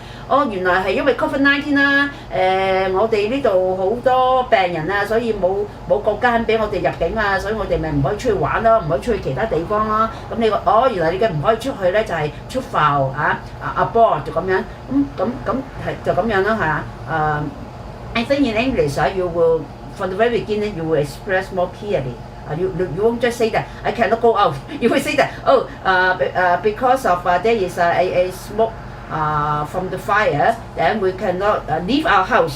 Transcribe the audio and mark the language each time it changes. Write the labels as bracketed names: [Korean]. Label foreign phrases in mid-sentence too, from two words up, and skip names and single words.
[Cantonese] 原來係因為 COVID-19 啦，我哋呢度好多病人啊，所以冇國家肯俾我哋入境啊，所以我哋咪唔可以出去玩咯，唔可以出去其他地方咯。咁你原來你嘅唔可以出去咧，就係出埠abroad 就咁樣，咁係就咁樣啦嚇。 [English] I think in English you will from the very beginning you will express more clearly. You won't just say that I cannot go out. You will say that because of there is a smoke from the fire, then we cannot leave our house.